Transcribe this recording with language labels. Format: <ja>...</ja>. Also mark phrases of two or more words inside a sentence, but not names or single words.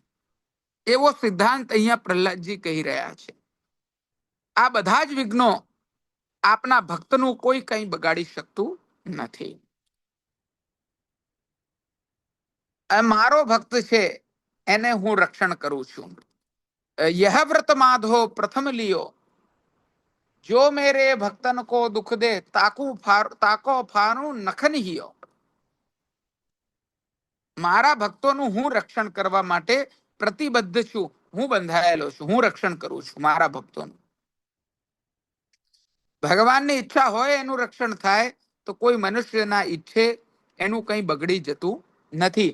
<gu>એવો સિદ્ધાંત અહીંયા પ્રહલાદજી કહી રહ્યા છે. આ બધા જ વિઘ્નો આપના ભક્તનું કોઈ કંઈ બગાડી શકતું નથી. મારો ભક્ત છે એને હું રક્ષણ કરું છું.</gu> <hi>यह व्रत माधो प्रथम लियो, जो मेरे भक्तन को दुख दे ताको फारू नखन हियो.</hi> <gu>મારા ભક્તોનું હું રક્ષણ કરવા માટે પ્રતિબદ્ધ છું, હું બંધાયેલો છું, હું રક્ષણ કરું છું મારા ભક્તોનું. ભગવાનની ઈચ્છા હોય એનું રક્ષણ થાય તો કોઈ મનુષ્યના ઈચ્છે એનું કંઈ બગડી જતું નથી.</gu>